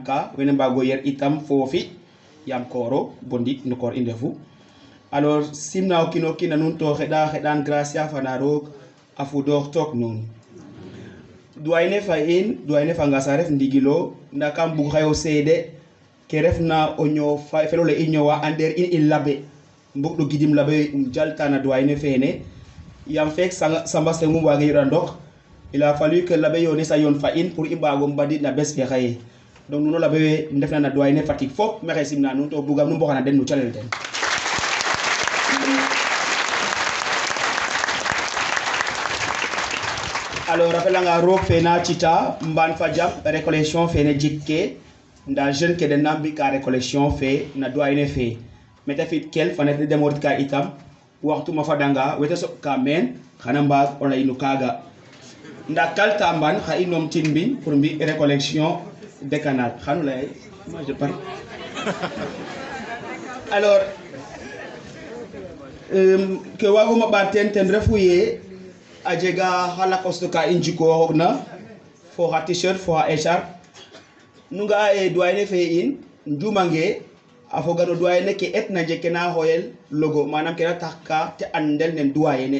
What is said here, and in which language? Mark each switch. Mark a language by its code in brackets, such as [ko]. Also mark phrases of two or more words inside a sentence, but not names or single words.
[srr] ka wene mbago yer itam foofi yam kooro bo ndik no koor i ndefu alors simna o kiino kiina nuun to xeɗan gracia fana roog a fudoox took nuun duwayne fa in duwayne fa ngasa ref ndigilo nda kam bug xayo seede ke refna o ñoow felole i ñoowa ander in i labe mbug ɗo gidim labe jaltana duwayne fene yam fek samba sengum wage yoɗa ndok [fr] il a fallu que [srr] labe yone sa yon fa in pour i mbago mbadid na bes fe xaye donc nuno labe we ndefna na duwayne Fatick fop maxey simna nuun to bugam nu mboxana den no calel den alors rappelanga roog fe na cita mban fa jam récollection fe ne jikke nda jeune ke den na mbika récollection fe na doyne fe mete fit kel fa net demorit ka itam waxtu ma fadanga wete sok ka men xana mbaag o lay no kaga nda kalta mban xa inom tin mbin pour mbi [fr] récollection décanal [srr] xanu lay [fr] moi je parle alors [srr] ke waguma ɓaten ten refu ye a jega xa lakoste ka i njikooxoogna fo xa t-shirt fo xa écharpe nu nga'a ye doyne fe in njumange a foga no doyne ke etna jeg ke na xooyel logo manam ke na tax ka te andel nen doyene